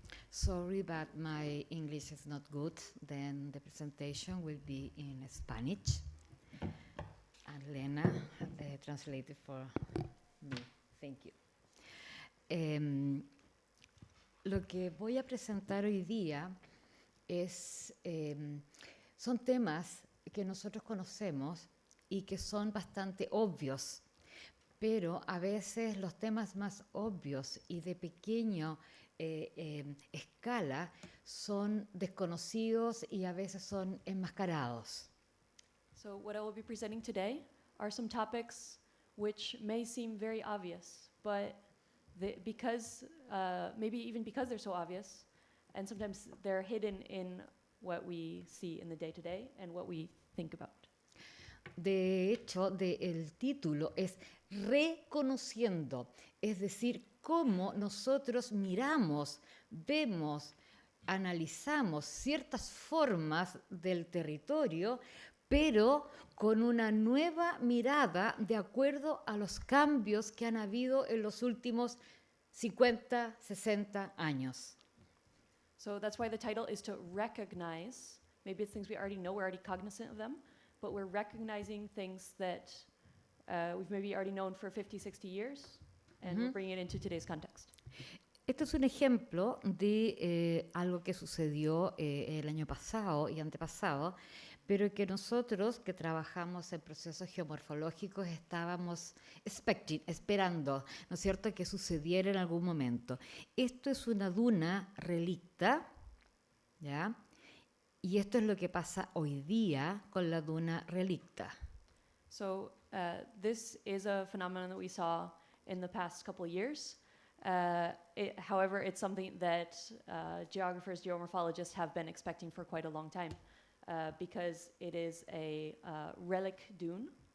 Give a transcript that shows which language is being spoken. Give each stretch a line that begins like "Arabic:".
English: Sorry, but my English is not good. Then the presentation will be in Spanish. And Lena translated for me. Thank you.
Spanish: Lo que voy a presentar hoy día son temas que nosotros conocemos y que son bastante obvios. Pero a veces los temas más obvios y de pequeña escala son desconocidos y a veces son enmascarados.
English: So what I will be presenting today are some topics which may seem very obvious, but maybe even because they're so obvious, and sometimes they're hidden in what we see in the day-to-day and what we think about.
Spanish: De hecho, el título es Reconociendo, es decir, cómo nosotros miramos, vemos, analizamos ciertas formas del territorio, pero con una nueva mirada de acuerdo a los cambios que han habido en los últimos 50, 60 años.
English: So that's why the title is to recognize. Maybe it's things we already know, we're already cognizant of them, but we're recognizing things that we've maybe already known for 50, 60 years, and we're bringing it into today's context.
Spanish: Este es un ejemplo de algo que sucedió el año pasado y antepasado, pero que nosotros que trabajamos en procesos geomorfológicos estábamos esperando, ¿no es cierto?, que sucediera en algún momento. Esto es una duna relicta, ¿ya? Y esto es lo que pasa hoy día con la duna relicta.
English: So this is a phenomenon that we saw in the past couple of years. However, it's something that geographers, geomorphologists have been expecting for quite a long time because it is a relic dune.